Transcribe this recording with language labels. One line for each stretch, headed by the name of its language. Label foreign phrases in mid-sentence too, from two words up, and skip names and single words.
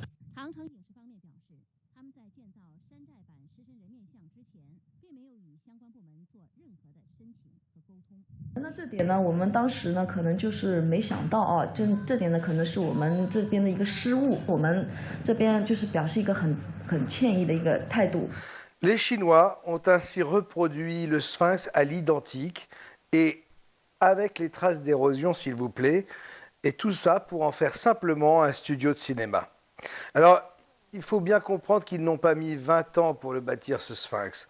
Chinese: 长城影视方面表示，他们在建造山寨版狮身人面像之前，并没有与相关部门做任何的申请和沟通。那这点呢，我们当时呢可能就是没想到啊，这点呢可能是我们这边的一个失误，我们这边就是表示一个很歉意的一个态度。
French: Les Chinois ont ainsi reproduit le sphinx à l'identique et avec les traces d'érosion, s'il vous plaît, et tout ça pour en faire simplement un studio de cinéma. Alors, il faut bien comprendre qu'ils n'ont pas mis 20 ans pour le bâtir, ce sphinx.